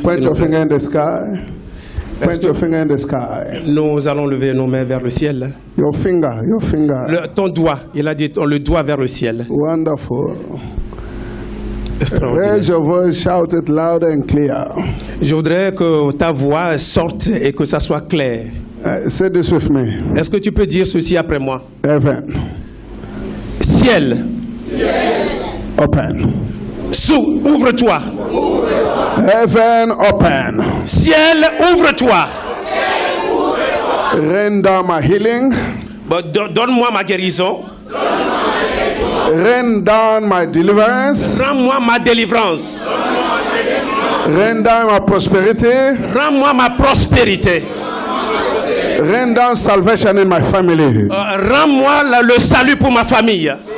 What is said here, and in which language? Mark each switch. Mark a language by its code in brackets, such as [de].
[en] Point your finger in the sky. Point your finger in the sky. [fr] Nous allons lever nos mains vers le ciel. [en] Your finger. [fr] Ton doigt, il a dit le doigt vers le ciel. [en] Wonderful. [fr] Extraordinaire. [en] Raise your voice, shout it loud and clear. [fr] Je voudrais que ta voix sorte et que ça soit clair. [en] Say this with me. [fr] Est-ce que tu peux dire ceci après moi? [en] Heaven. [fr] Ciel. [en] Open. [fr] Ouvre-toi. [en] Heaven open. [fr] Ciel, ouvre-toi. [en] Rain down my healing. [fr] Donne-moi ma guérison. [en] Rain down my deliverance. [fr] Rends-moi ma délivrance. [en] Rain down my prosperity. [fr] Rends-moi ma prospérité. [en] Rain down salvation in my family. [fr] Rends-moi le salut pour ma famille.